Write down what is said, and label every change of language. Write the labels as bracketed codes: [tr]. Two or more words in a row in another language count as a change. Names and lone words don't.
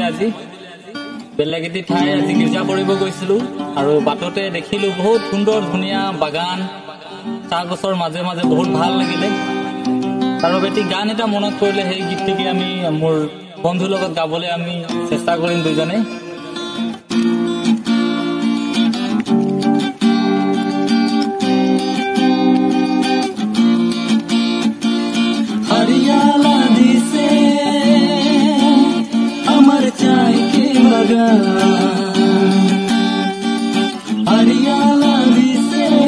[as] আজি বেলেগ এটি ঠাই আজি গীৰ্জা কৰিব গৈছিলো আৰু বাটতে দেখিলো বহুত সুন্দৰ ধুনীয়া বাগান, চাহ গছৰ মাজে মাজে বহুত ভাল লাগিলে। তাৰ বাবে এটি গান এটা মনত পৰিলে, সেই গীতটিকে আমি মোৰ বন্ধুৰ লগত গাবলৈ আমি চেষ্টা কৰিম দুজনে। [sck] हरियाला दिसे अमर चाय के बगान, हरियाला दिसे